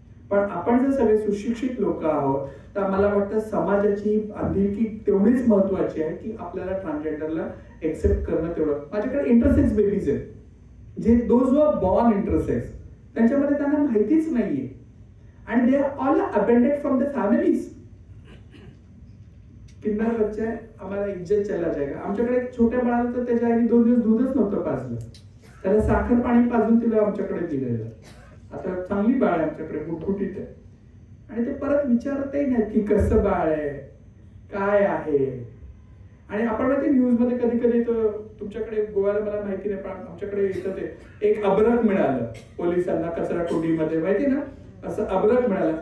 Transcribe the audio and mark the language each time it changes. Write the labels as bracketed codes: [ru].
[mr] पण आपण जर सगळे सुशिक्षित लोक आहोत तर मला वाटतं समाजाची अंधिलकी तेवढीच महत्वाची आहे की आपल्याला ट्रान्सजेंडरला एक्सेप्ट करणं तेवढं. माझ्याकडे इंटरसेक्स बेबीज आहेत, जे [en] those who are born intersex, [mr] त्यांच्यामध्ये त्यांना माहितीच नाहीये, आणि [en] They are all abandoned from the families. [hi] किन्नर बच्चा है, हमारा इज्जत चला जाएगा. [mr] आमच्याकडे एक छोट्या बाळाला तर त्याच्या आईने 2 दिवस दूधच नव्हतं पाजलं, त्याला साखर पाणी पाजून तिला आमच्याकडे दिलेलं. आता चांगली बाळ आहे आमच्याकडे, गुटगुटीत आहे, आणि ते परत विचारतही नाही की कसं बाळ आहे, काय आहे. आणि आपण माहिती न्यूज मध्ये कधी कधी तुमच्याकडे गोव्याला मला माहिती नाही, पण आमच्याकडे येतं ते एक अब्रक मिळालं पोलिसांना कचरा कुंडीमध्ये, माहिती ना, असं अब्रक मिळालं.